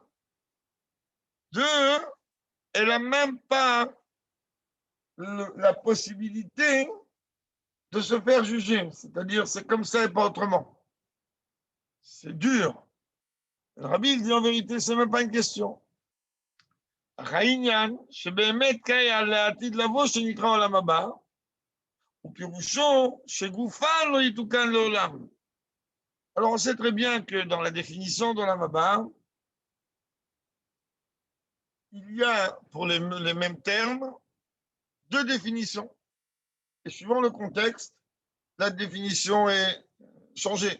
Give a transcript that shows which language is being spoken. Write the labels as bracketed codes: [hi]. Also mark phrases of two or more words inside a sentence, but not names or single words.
[fr] Deux, elle n'a même pas la possibilité de se faire juger. C'est-à-dire, c'est comme ça et pas autrement. C'est dur. Le rabbi il dit en vérité, c'est même pas une question. [he] העניין שבאמת קיים לעתיד לבוא שנקרא עולם הבא, ופירושו שגופה לא יתוקן לעולם. [fr] Alors on sait très bien que dans la définition d' [he] עולם הבא, [fr] il y a pour les mêmes termes deux définitions. Et suivant le contexte, la définition est changée.